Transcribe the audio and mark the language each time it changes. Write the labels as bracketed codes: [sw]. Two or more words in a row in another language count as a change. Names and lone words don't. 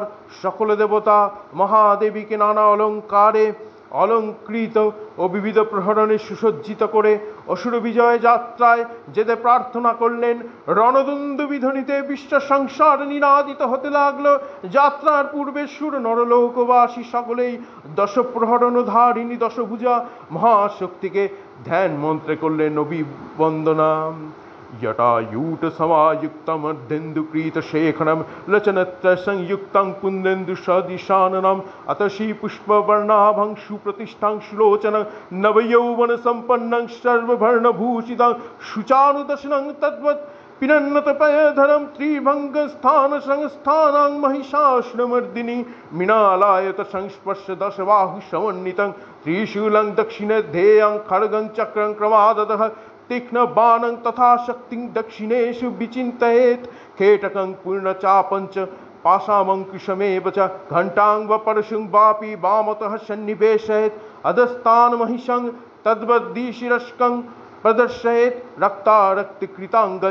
[bn] সকল দেবতা মহাদেবীকে নানা অলঙ্কারে অলঙ্কৃত ও বিবিধ প্রহরণে সুসজ্জিত করে অসুর বিজয় যাত্রায় যেতে প্রার্থনা করলেন। রণদুন্দুভি ধ্বনিতে বিশ্ব সংসার নিনাদিত হতে লাগল। যাত্রার পূর্বে সুর নরলোকবাসী সকলেই দশ প্রহরণ ধারিণী দশভুজা মহাশক্তিকে ধ্যান মন্ত্রে করলেন অভিবন্দনা। [sa] জটায়ুট সমাযুক্তম অর্ধেন্দুকৃত শেখরম লচনত্র সংযুক্তং পুন্দেন্দু সদৃশাননম অতসী পুষ্পবর্ণাভং সুপ্রতিষ্ঠাং সুলোচনং নবযৌবন সম্পন্নং সর্বভর্ণভূষিতং শুচানুদশনং তদ্বৎ পিনন্নতপয়ধরম ত্রিভঙ্গ স্থান সংস্থানাং মহিষাসুরমর্দিনী মৃণালায়ত সংস্পর্শ দশবাহু সমন্বিতং ত্রিশূলং দক্ষিণে ध्येयं खड्गं चक्रं क्रमादतः तीक्ष्ण बाणं तथा शक्तिं दक्षिणेषु विचिन्तयेत् खेटकं पूर्णचापञ्च पाशामङ्कुशमेव च घण्टां व परशुं वापि वामतः सन्निवेशयेत् अधस्तान् महिषं तद्वद्दिशिरस्कं प्रदर्शयेत् रक्तारक्तकृताङ्गं